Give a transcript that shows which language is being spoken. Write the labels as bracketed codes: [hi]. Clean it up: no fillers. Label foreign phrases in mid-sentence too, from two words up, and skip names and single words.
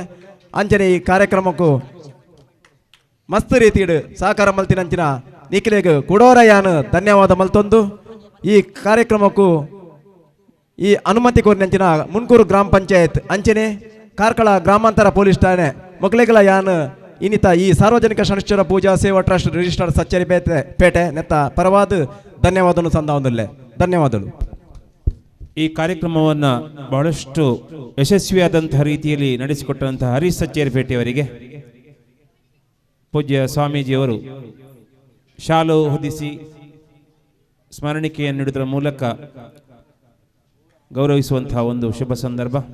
[tcy] ಅಂಜನೆ ಈ ಕಾರ್ಯಕ್ರಮಕ್ಕೂ ಮಸ್ತ್ ರೀತಿಡು ಸಹಕಾರ ಮಲ್ತಿನಂಚಿನ ನಿಖಿಲೆಗೆ ಕುಡೋರ ಯಾನು ಧನ್ಯವಾದ ಮಲ್ತೊಂದು ಈ ಕಾರ್ಯಕ್ರಮಕ್ಕೂ ಈ ಅನುಮತಿ ಕೋರಿನಂಚಿನ ಮುನ್ಕೂರು ಗ್ರಾಮ ಪಂಚಾಯತ್ ಅಂಚನೆ ಕಾರ್ಕಳ ಗ್ರಾಮಾಂತರ ಪೊಲೀಸ್ ಠಾಣೆ ಮಕ್ಕಳಿಗಳ ಯಾನು ಇನ್ನಿತ ಈ ಸಾರ್ವಜನಿಕ ಶನಿಶ್ಚರ ಪೂಜಾ ಸೇವಾ ಟ್ರಸ್ಟ್ ರಿಜಿಸ್ಟರ್ ಸಚ್ಚೇರಿ ಪೇಟೆ ನೆತ್ತ ಪರವಾದ ಧನ್ಯವಾದವನ್ನು ಸಂದಾವೊಂದುಲ್ಲೆ. [kn] ಧನ್ಯವಾದಗಳು. ಈ ಕಾರ್ಯಕ್ರಮವನ್ನು ಬಹಳಷ್ಟು ಯಶಸ್ವಿಯಾದಂತಹ ರೀತಿಯಲ್ಲಿ ನಡೆಸಿಕೊಟ್ಟಂತಹ ಹರೀಶ್ ಸಚ್ಚೇರಿಪೇಟೆಯವರಿಗೆ ಪೂಜ್ಯ ಸ್ವಾಮೀಜಿಯವರು ಶಾಲು ಹೊದಿಸಿ ಸ್ಮರಣಿಕೆಯನ್ನು ನೀಡುವುದರ ಮೂಲಕ ಗೌರವಿಸುವಂತಹ ಒಂದು ಶುಭ ಸಂದರ್ಭ.